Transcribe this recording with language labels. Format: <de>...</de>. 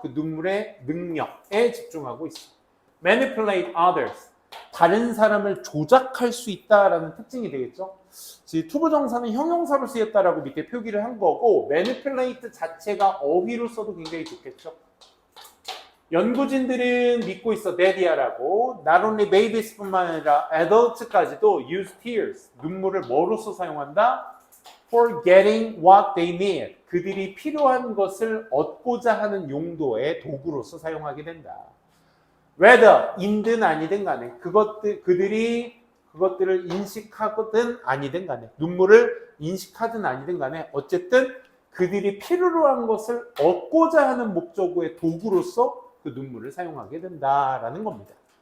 <ko>그 눈물의 능력에 집중하고 있어.</ko> <en>Manipulate others.</en> <ko>다른 사람을 조작할 수 있다라는 특징이 되겠죠. 투부정사는 형용사로 쓰였다라고 밑에 표기를 한 거고 manipulate 자체가 어휘로 써도 굉장히 좋겠죠. 연구진들은 믿고 있어. 데디아라고.</ko> <en>Not only babies</en> <ko>뿐만 아니라</ko> <en>adults까지도 use tears.</en> <ko>눈물을 뭐로서 사용한다?</ko> <en>For getting what they need.</en> <ko>그들이 필요한 것을 얻고자 하는 용도의 도구로서 사용하게 된다. Whether 인든 아니든 간에 그들이 그것들을 인식하든 아니든 간에 눈물을 인식하든 아니든 간에 어쨌든 그들이 필요로 한 것을 얻고자 하는 목적의 도구로서 그 눈물을 사용하게 된다라는 겁니다.</ko>